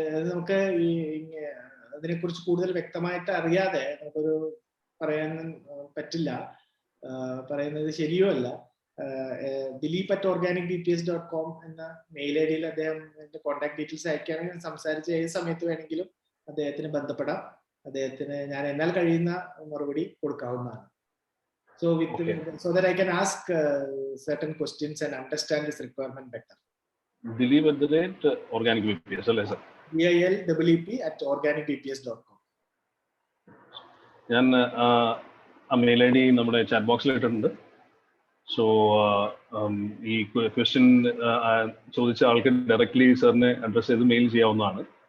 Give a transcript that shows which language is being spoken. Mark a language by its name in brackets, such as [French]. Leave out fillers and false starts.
[Malayalam] നമുക്ക് അതിനെ കുറിച്ച് കൂടുതൽ വ്യക്തമായിട്ട് അറിയാതെ നമുക്കൊരു പറയാൻ പറ്റില്ല, പറയുന്നത് ശരിയോ അല്ല. dilip@organicbps.com എന്ന മെയിൽ ഐ ഡിയിൽ അദ്ദേഹം എന്റെ കോൺടാക്ട് ഡീറ്റെയിൽസ് അയക്കുകയാണെങ്കിൽ സംസാരിച്ച് ഏത് സമയത്ത് വേണമെങ്കിലും അദ്ദേഹത്തിന് ബന്ധപ്പെടാം. അദ്ദേഹത്തിന് ഞാൻ എന്നാൽ കഴിയുന്ന മറുപടി കൊടുക്കാവുന്നതാണ്. [English] So that I can ask certain questions and understand this requirement better. [Malayalam] dilip@organicbps അല്ലേ സർ? dilip@organicbps.com. ഞാൻ ആ മെയിൽ ഐ ഡി നമ്മുടെ ചാറ്റ് ബോക്സിൽ ഇട്ടിട്ടുണ്ട്. സോ ഈ ക്വസ്റ്റ്യൻ ചോദിച്ച ആൾക്ക് ഡയറക്ട്ലി സാറിനെ അഡ്രസ് ചെയ്ത് മെയിൽ ചെയ്യാവുന്നതാണ്.